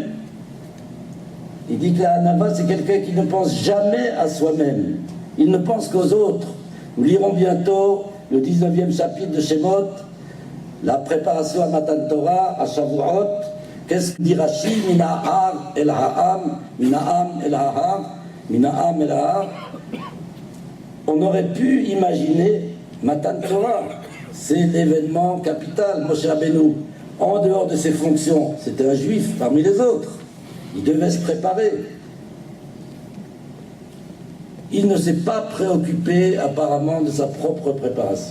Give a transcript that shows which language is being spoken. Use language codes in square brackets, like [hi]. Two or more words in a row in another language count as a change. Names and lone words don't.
[fr] Il dit que la Hanava, c'est quelqu'un qui ne pense jamais à soi-même. Il ne pense qu'aux autres. Nous lirons bientôt le 19e chapitre de Shemot, la préparation à Matan Torah, à Shavuot. Qu'est-ce que dit Rashi? [he] מן ההר אל העם, מן העם אל ההר, מן העם אל ההר. [fr] On aurait pu imaginer Matan Torah. C'est l'événement capital, Moshe Rabbeinu. en dehors de ses fonctions, c'était un juif parmi les autres. Il devait se préparer. Il ne s'est pas préoccupé apparemment de sa propre préparation.